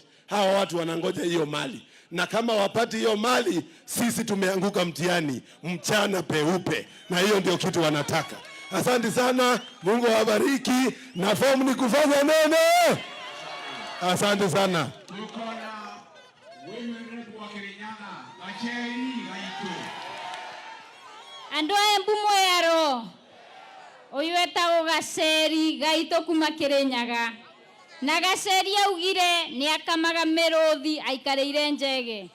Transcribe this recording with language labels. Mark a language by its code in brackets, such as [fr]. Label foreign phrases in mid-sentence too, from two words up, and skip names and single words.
[sw] Hawa watu wanangoja hiyo mali. Na kama wapati hiyo mali, sisi tumeanguka mtihani mchana peupe. Na hiyo ndio kitu wanataka. Asante sana, Mungu awabariki, na fomu ni kufanya neno. Asante sana. Tuko na [en] women rep [sw] wa Kirinyaga, Achei Gaitu. [ki] Andũ a Embu Mwero, ũyũ etagwo Gaceri Gaitu kuma Kirinyaga. Na Gaceri augire nĩ akamaga mĩrũthi aikarĩire njege.